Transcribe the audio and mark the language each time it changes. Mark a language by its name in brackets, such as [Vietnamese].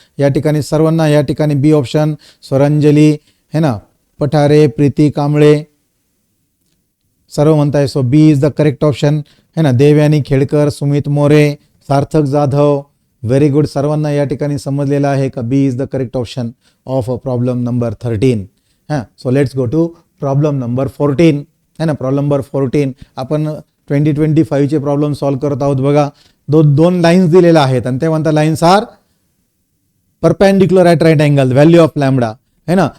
[Marathi] या ठिकाणी सर्वांना या ठिकाणी बी ऑप्शन. स्वरांजली है ना, पठारे, प्रीती कांबळे सर्व म्हणताय [English] so B is the correct option [Marathi] है ना. देवयानी खेडकर, सुमित मोरे, सार्थक जाधव, व्हेरी गुड. सर्वांना या ठिकाणी समजलेलं आहे का [English] B is the correct option of problem number 13. हां, so let's go to problem number 14 है ना. [Marathi] प्रॉब्लेम नंबर 14 आपण 2025चे प्रॉब्लेम सॉल्व्ह करत आहोत. बघा दोन लाईन्स दिलेल्या आहेत आणि ते म्हणतात [English] lines are perpendicular at right angle, [Marathi] value of lambda है ना.